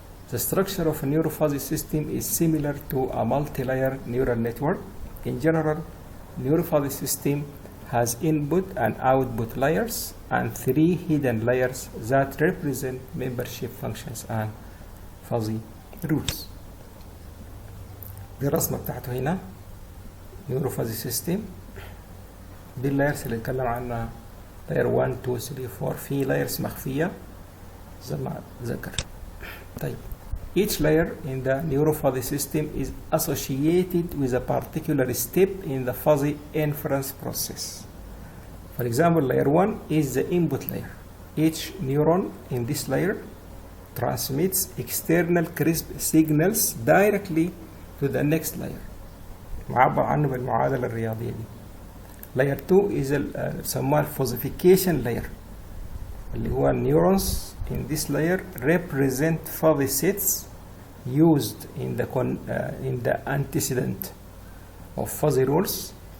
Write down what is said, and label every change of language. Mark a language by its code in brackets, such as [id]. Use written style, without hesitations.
[en] The structure of a neurofuzzy system is similar to a multi-layer neural network. In general, neurofuzzy system has input and output layers and 3 hidden layers that represent membership functions and fuzzy rules. [ar] دي الرسمة بتاعته هنا neurofuzzy system. دي اللايرز اللي نتكلم عنها layer 1 2 3 4. في layers مخفية زي ما ذكر. [en] طيب each layer in the neurofuzzy system is associated with a particular step in the fuzzy inference process. For example, layer 1 is the input layer. Each neuron in this layer transmits external crisp signals directly to the next layer. [ar] معبر عنه بالمعادلة الرياضية دي. [en] Layer 2 is [ar] بسموها [en] fuzzification layer. [ar] اللي هو [en] neurons in this layer represent fuzzy sets used in the antecedent of fuzzy rules.